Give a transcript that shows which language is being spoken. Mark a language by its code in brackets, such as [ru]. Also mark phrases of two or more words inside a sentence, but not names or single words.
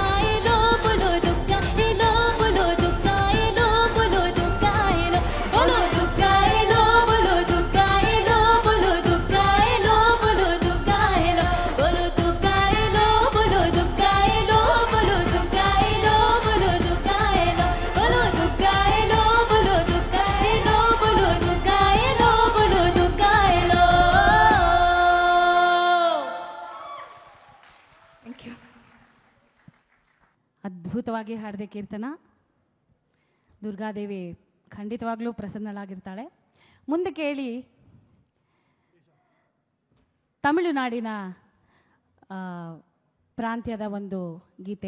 [bn] এলো বলো দুর্গা এলো বলো দুর্গা এলো বলো দুর্গা এলো বলো দুর্গা এলো বলো দুর্গা এলো বলো দুর্গা এলো বলো দুর্গা এলো বলো দুর্গা এলো বলো দুর্গা এলো বলো দুর্গা এলো বলো দুর্গা এলো বলো দুর্গা এলো বলো দুর্গা এলো বলো দুর্গা এলো বলো দুর্গা এলো [en] thank you [kn] ಅದ್ಭುತವಾಗಿ ಹಾಡಿದೆ ಕೀರ್ತನ. ದುರ್ಗಾದೇವಿ ಖಂಡಿತವಾಗ್ಲೂ ಪ್ರಸನ್ನಳಾಗಿರ್ತಾಳೆ. ಮುಂದೆ ಕೇಳಿ ತಮಿಳುನಾಡಿನ ಪ್ರಾಂತ್ಯದ ಒಂದು ಗೀತೆ.